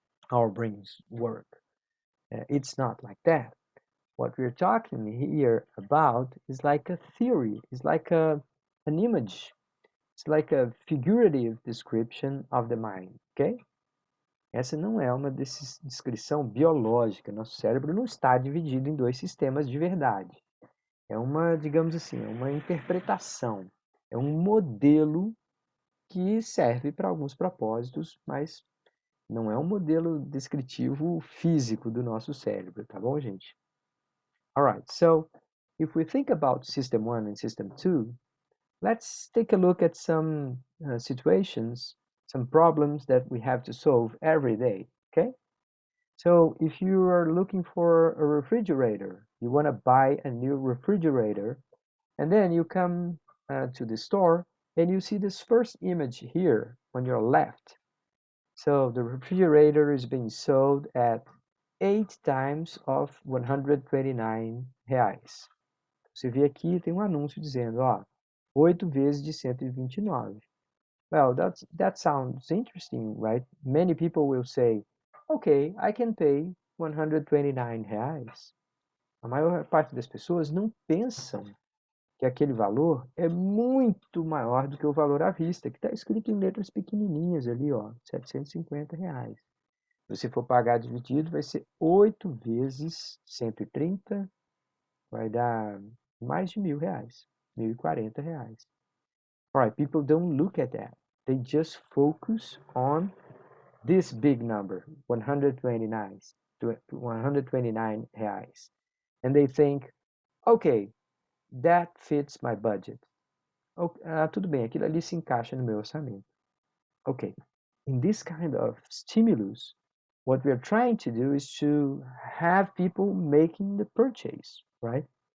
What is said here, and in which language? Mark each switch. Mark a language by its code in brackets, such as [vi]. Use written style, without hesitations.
[en] Our brains work. It's not like that. What we're talking here about is like a theory, it's like an image, it's like a figurative description of the mind, okay? [pt] Essa não é uma descrição biológica. Nosso cérebro não está dividido em dois sistemas de verdade. É uma, digamos assim, é uma interpretação, é um modelo que serve para alguns propósitos, mas não é um modelo descritivo físico do nosso cérebro, tá bom, gente? [en] All right, so if we think about system one and system two, let's take a look at some situations, some problems that we have to solve every day, okay? So if you are looking for a refrigerator, you want to buy a new refrigerator, and then you come to the store And you see this first image here on your left. So the refrigerator is being sold at 8 times of 129 reais. [pt] Você vê aqui, tem um anúncio dizendo, ó, 8 vezes de 129. [en] Well, that sounds interesting, right? Many people will say, okay, I can pay 129 reais. [pt] A maior parte das pessoas não pensam que aquele valor é muito maior do que o valor à vista, que está escrito em letras pequenininhas ali, ó, 750 reais. Se você for pagar dividido, vai ser 8 vezes 130, vai dar mais de R$ 1.000, R$ 1.040. [en] All right, people don't look at that. They just focus on this big number, 129, 129 reais. And they think, okay, that fits my budget. [pt] Tudo bem, aquilo ali se encaixa no meu orçamento. [en] Okay, in this kind of stimulus, what we are trying to do is to have people making the purchase, right?